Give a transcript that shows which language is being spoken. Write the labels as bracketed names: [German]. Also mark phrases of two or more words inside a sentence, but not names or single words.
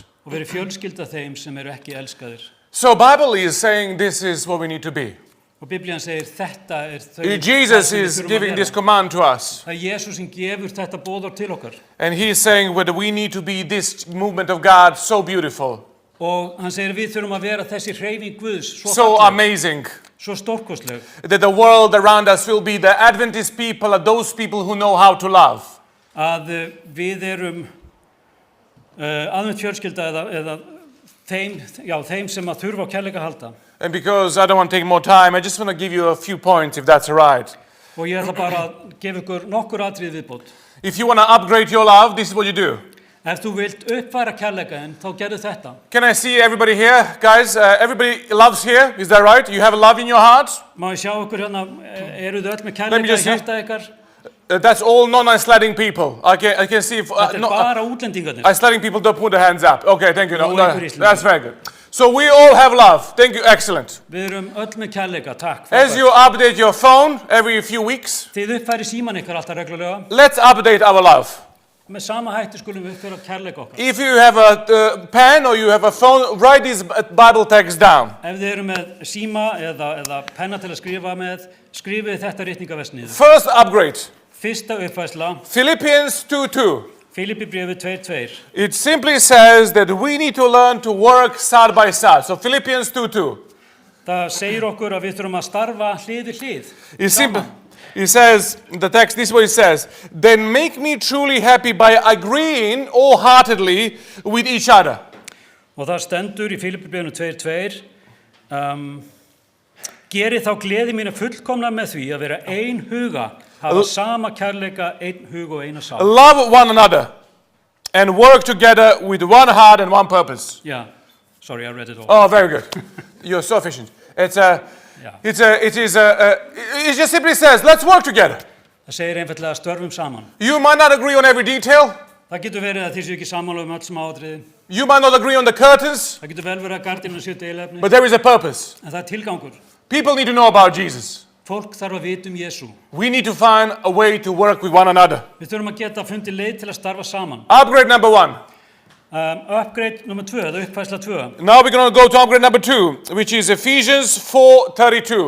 [Icelandic] Og verið fjölskylda þeim sem eru ekki elskaðir. [English] So Bible is saying this is what we need to be. [Icelandic] Og Biblían segir þetta þau. [English] Jesus [Icelandic] það sem við [English] is [Icelandic] þurfum að [English] giving [Icelandic] vera. [English] this command to us. [Icelandic] Það er Jesús sem gefur þetta boðorð til okkar. [English] And he is saying whether we need to be this movement of God so beautiful, [Icelandic] Og hann segir við þurfum að vera þessi hreyfing Guðs svo [English] so [Icelandic] falleg, [English] amazing, [Icelandic] svo stórkostleg. [English] that the world around us will be the Adventist people are those people who know how to love. [Icelandic] Að við erum aðvent fjölskylda eða þeim sem að þurfa á kærleika að halda. [English] And because I don't want to take more time, I just want to give you a few points if that's all right. [Icelandic] Og ég ætla bara að gefa ykkur nokkur atriði viðbót. [English] If you want to upgrade your love, this is what you do. [Icelandic] Ef þú vilt uppfæra kærleikaðinn, þá gerðu þetta. [English] Can I see everybody here? Guys, everybody loves here. Is that right? You have love in your heart? [Icelandic] Má ég sjá ykkur hérna, eru þau öll með [English] me [Icelandic] kærleika [English] just [Icelandic] í [English] see. [Icelandic] hjarta ykkar? [English] That's all non-Icelandic people. I can see. [Icelandic] Þetta er bara útlendingarnir. [English] Icelandic people don't put their hands up. Okay, thank you. No, No, no, [Icelandic] Íslendingar. [English] that's very good. So we all have love. Thank you. Excellent. [Icelandic] Við erum öll með kærleika, takk. [English] As you update your phone every few weeks, [Icelandic] Þið uppfæri síman ykkar alltaf reglulega [English] let's update our love. [Icelandic] Með sama hætti skulum við uppfyra kærleika okkar. [English] If you have a pen or you have a phone, write this Bible text down. [Icelandic] Ef þið eru með síma eða penna til að skrifa með, skrifið þetta ritningavers niður. [English] First upgrade, [Icelandic] Fyrsta uppfærsla, [English] Philippians 2:2. [Icelandic] Filippibréfið 2:2. [English] It simply says that we need to learn to work side by side. So Philippians 2:2. [Icelandic] Það segir okkur að við þurfum að starfa hlið við hlið. [English] It's simple. It says, the text, this is what it says. Then make me truly happy by agreeing wholeheartedly with each other. [Icelandic] Og það stendur í Filippibréfinu 2:2. Gerið þá gleði mína fullkomna með því að vera ein huga, hafa sama kærleika, ein hug og eina sál. [English] Love one another and work together with one heart and one purpose. Yeah, sorry, I read it all. Oh, very good. You're so efficient. It just simply says, let's work together. [Icelandic] Það segir einfallega störfum saman. [English] You might not agree on every detail. [Icelandic] Það getur verið að þið séu ekki sammála öll smáatriði. [English] You might not agree on the curtains, [Icelandic] Það getur vel verið að gardínuna séu deilefni. [English] but there is a purpose. [Icelandic] En það tilgangur. [English] People need to know about Jesus. [Icelandic] Fólk þarf að vita Jesú. [English] We need to find a way to work with one another. [Icelandic] Við þurfum að geta fundið leið til að starfa saman. [English] Upgrade number 1. [Icelandic] Upgrade nummer 2, eða uppfærsla 2. [English] Now we're going to go to upgrade number 2, which is Ephesians 4:32.